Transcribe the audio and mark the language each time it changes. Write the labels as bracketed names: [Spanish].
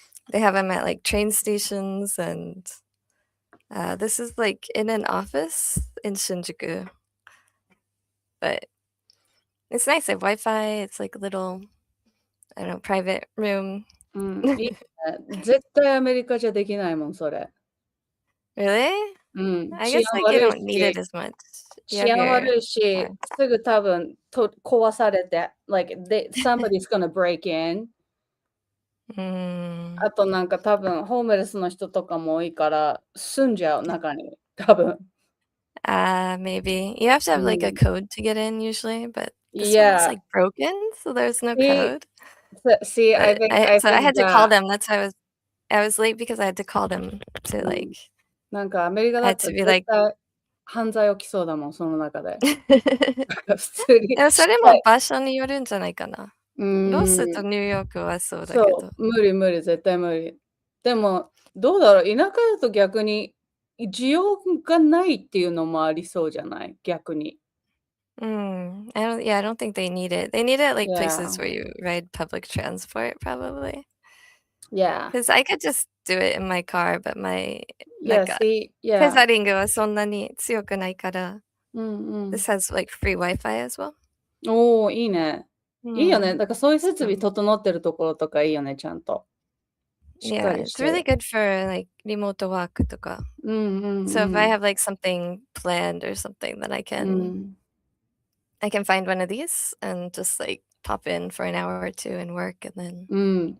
[English] They have them at like train stations, and this is like in an office in Shinjuku. But it's nice. They have Wi-Fi. It's like a little, I don't know, private room. [Japanese] いいね。絶対アメリカじゃできないもん、それ。 [English] Really? I guess like you don't need it as much. [Japanese] 治安悪いし、すぐ多分壊されて、 [English] like somebody's gonna break in. [Japanese] あとなんか多分ホームレスの人とかも多いから住んじゃう中に多分。 [English] Maybe. You have to have like a code to get in usually, but this one's like broken, so there's no code. See, I think I had to call them. That's why I was late because I had to call them to like. [Japanese] なんかアメリカだったら絶対犯罪起きそうだもん、その中で。普通に。でもそれも場所によるんじゃないかな。ロスとニューヨークはそうだけど。そう、無理、絶対無理。でも、どうだろう、田舎だと逆に需要がないっていうのもありそうじゃない逆に。 [English] I don't think they need it. They need it like places where you ride public transport, probably. Yeah. Because I could just do it in my car, but my [Japanese] ペザリングはそんなに強くないから。 [English] This has like free Wi-Fi as well. [Japanese] おー、いいね。いいよね。だからそういう設備整ってるところとかいいよね、ちゃんと。 [English] Yeah, it's really good for like remote work とか。 So if I have like something planned or something, then I can find one of these and just like pop in for an hour or two and work and then.